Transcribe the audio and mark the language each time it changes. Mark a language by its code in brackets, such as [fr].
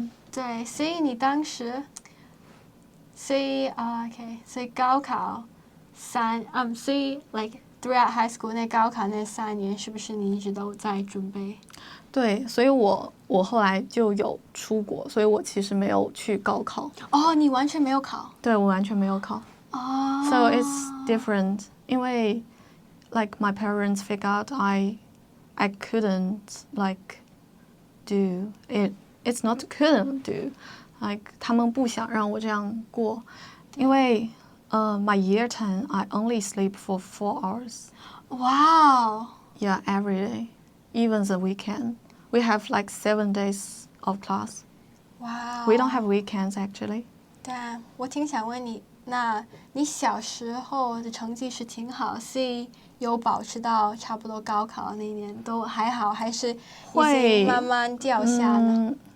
[zh] 对，所以你当时，所以所以高考所以 [en] like throughout high school [zh] 那高考那3年，是不是你一直都在准备？对，所以我后来就有出国，所以我其实没有去高考。你完全没有考？对，我完全没有考。 [en] So it's different， [zh] 因为 [en] like my parents figured out I couldn't like do it. It's not couldn't do, like [zh] 他们不想让我这样过，因为 [en] my year 10 I only sleep for 4 hours. Wow. Yeah, every day, even the weekend. We have like 7 days of class. Wow. We don't have weekends actually. [zh] 对啊，我挺想问你，那你小时候的成绩是挺好，所以有保持到差不多高考那一年都还好，还是已经慢慢掉下呢？